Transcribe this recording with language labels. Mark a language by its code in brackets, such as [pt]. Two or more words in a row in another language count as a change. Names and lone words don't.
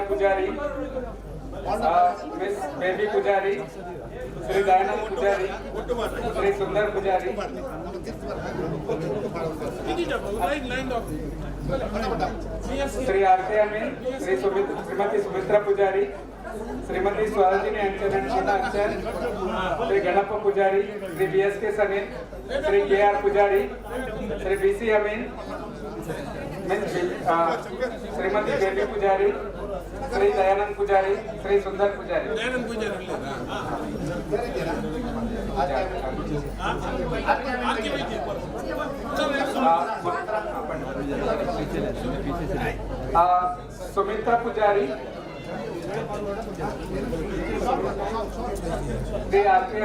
[kn] ಪೂಜಾರಿ, ಮಿಸ್ ಬೇಬಿ ಪೂಜಾರಿ, ಶ್ರೀ ದಯಾನಂದ್ ಪೂಜಾರಿ, ಶ್ರೀ ಸುಂದರ್ ಪೂಜಾರಿ, ಶ್ರೀ ಆರ್.ಕೆ. ಅಮೀನ್, ಶ್ರೀಮತಿ ಸುಮಿತ್ರಾ ಪೂಜಾರಿ, ಶ್ರೀಮತಿ ಸ್ವರಾಜಿನಿ ಅಂಚನ್ ಅಂಡ್ ಶೀನಾ ಅಂಚನ್, ಶ್ರೀ ಗಣಪ ಪೂಜಾರಿ, ಶ್ರೀ ಬಿ.ಎಸ್.ಕೆ. ಸನೆ, ಶ್ರೀ ಕೆ.ಆರ್. ಪೂಜಾರಿ, ಶ್ರೀ ಬಿ.ಸಿ. ಅಮೀನ್, ಶ್ರೀಮತಿ ಬೇಬಿ ಪೂಜಾರಿ, ಶ್ರೀ ದಯಾನಂದ್ ಪೂಜಾರಿ, ಶ್ರೀ ಸುಂದರ್ ಪೂಜಾರಿ. ಸುಮಿತ್ರಾ ಪೂಜಾರಿ, ಶ್ರೀ ಆರ್.ಕೆ.